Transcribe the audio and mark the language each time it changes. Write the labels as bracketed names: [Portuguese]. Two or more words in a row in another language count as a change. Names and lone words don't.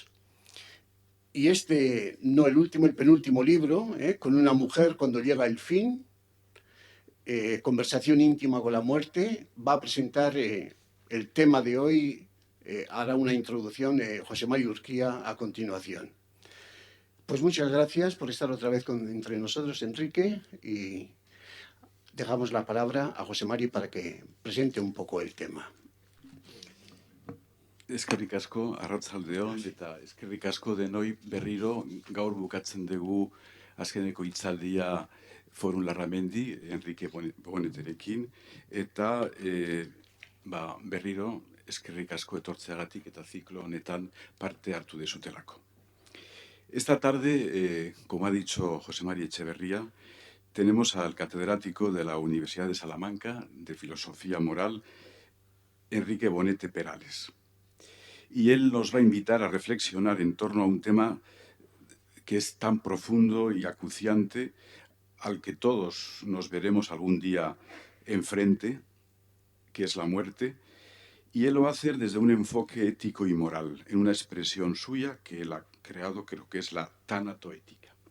[Spanish] Y no el último, el penúltimo libro, Con una mujer cuando llega el fin, Conversación íntima con la muerte, va a presentar el tema de hoy, hará una introducción José Mario Urquía a continuación. Pues muchas gracias por estar otra vez entre nosotros, Enrique, y dejamos la palabra a José Mario para que presente un poco el tema. [Basque] Eskerrik asko, arratsaldeon, eta eskerrik asko denoi berriro gaur bukatzen dugu azkeneko hitzaldia Forum Larramendi, Enrique Boneterekin, eta berriro eskerrik asko etortzeagatik eta ziklo honetan parte hartu dezutelako. [Spanish] Esta tarde, como ha dicho José María Echeverría, tenemos al catedrático de la Universidad de Salamanca de Filosofía Moral, Enrique Bonete Perales. Y él nos va a invitar a reflexionar en torno a un tema que es tan profundo y acuciante, al que todos nos veremos algún día enfrente, que es la muerte, y él lo va a hacer desde un enfoque ético y moral, en una expresión suya que él ha creado, creo que es la tanatoética.